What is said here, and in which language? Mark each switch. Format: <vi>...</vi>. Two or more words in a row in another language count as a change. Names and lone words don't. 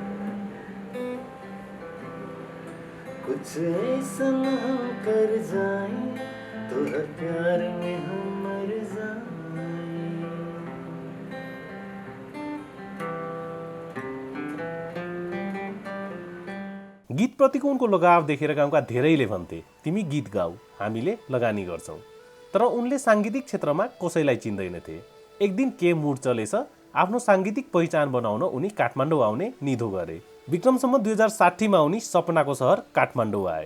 <hi>कुछ ऐसा हम कर जाएं तो हर प्यार में हम मर जाएं।</hi> <ne>गीतप्रतिको उनको लगाव देखेर गाउँका धेरैले भन्थे, तिमी गीत गाऊ, हामीले लगानी गर्छौँ। तर उनले साङ्गीतिक क्षेत्रमा कसैलाई चिन्दैनथे। एक दिन के मुड चलेछ, आफ्नो साङ्गीतिक पहिचान बनाउन उनी काठमाडौँ आउने निधो गरे। विक्रम सम्वत 2060मा उनी सपनाको सहर काठमाडौँ आए।</ne>